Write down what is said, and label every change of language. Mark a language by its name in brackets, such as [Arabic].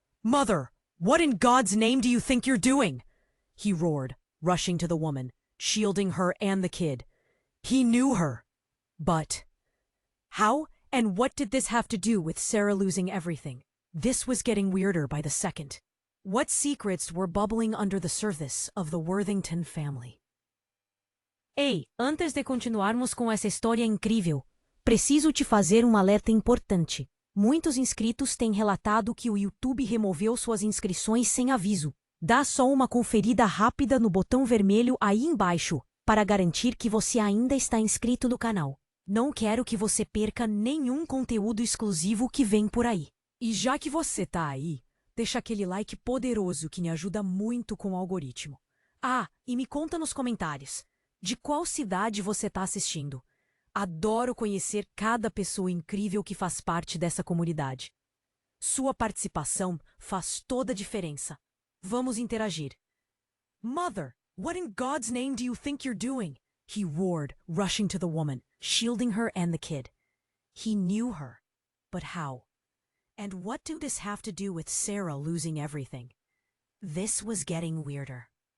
[English] "Mother, what in God's name do you think you're doing?" he roared, rushing to the woman, shielding her and the kid. He knew her. But how and what did this have to do with Sarah losing everything? This was getting weirder by the second. What secrets were bubbling under the surface of the Worthington family? [Portuguese] Ei, antes de continuarmos com essa história incrível, preciso te fazer um alerta importante. Muitos inscritos têm relatado que o YouTube removeu suas inscrições sem aviso. Dá só uma conferida rápida no botão vermelho aí embaixo, para garantir que você ainda está inscrito no canal. Não quero que você perca nenhum conteúdo exclusivo que vem por aí. E já que você tá aí, deixa aquele like poderoso que me ajuda muito com o algoritmo. Ah, e me conta nos comentários, de qual cidade você tá assistindo? Adoro conhecer cada pessoa incrível que faz parte dessa comunidade. Sua participação faz toda a diferença. Vamos interagir. [English] "Mother, what in God's name do you think you're doing?" he roared, rushing to the woman, shielding her and the kid. He knew her. But how? And what did this have to do with Sarah losing everything? This was getting weirder.